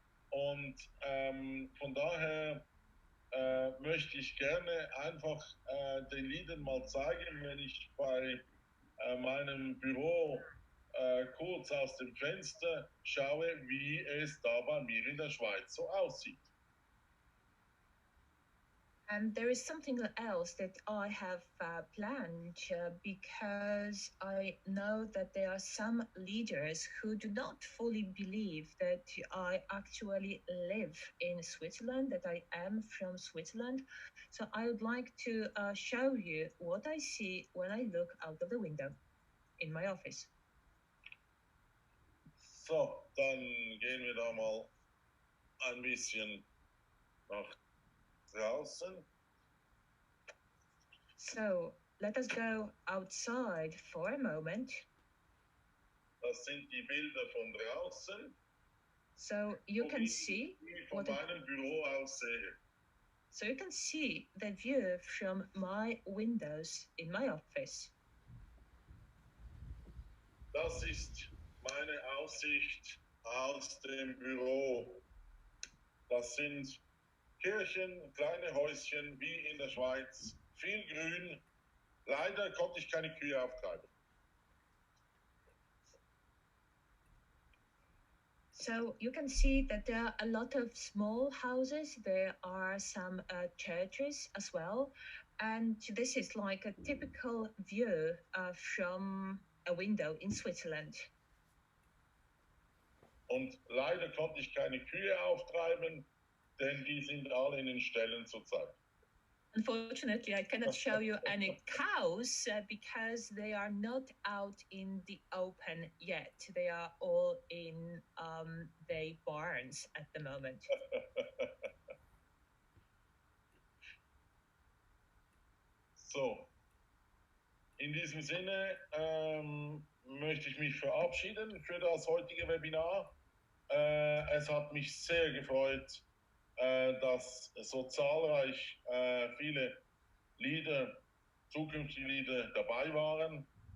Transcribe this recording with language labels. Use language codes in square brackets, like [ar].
[de] Und von daher möchte ich gerne einfach den Leadern mal zeigen, wenn ich bei meinem Büro kurz aus dem Fenster schaue, wie es da bei mir in der Schweiz so aussieht. [en] And there is something else that I have planned because I know that there are some leaders who do not fully believe that I actually live in Switzerland, that I am from Switzerland. So I would like to show you what I see when I look out of the window in my office. [de] So, dann gehen wir da mal ein bisschen nach draußen. [en] So let us go outside for a moment. [de] Das sind die Bilder von draußen. [en] So you can see [de] von meinem Büro aus sehe. [en] So you can see the view from my windows in my office. [de] Das ist meine Aussicht aus dem Büro. Das sind Kirchen, kleine Häuschen wie in der Schweiz, viel Grün. Leider konnte ich keine Kühe auftreiben. [en] So you can see that there are a lot of small houses. There are some churches as well. And this is like a typical view from a window in Switzerland. [de] Und leider konnte ich keine Kühe auftreiben, denn die sind alle in den Ställen zurzeit. [en] Unfortunately, I cannot show you any cows because they are not out in the open yet. They are all in the barns at the moment. [de] So, in diesem Sinne möchte ich mich verabschieden für das heutige Webinar. Es hat mich sehr gefreut, dass so zahlreich viele Leader, zukünftige Leader dabei waren.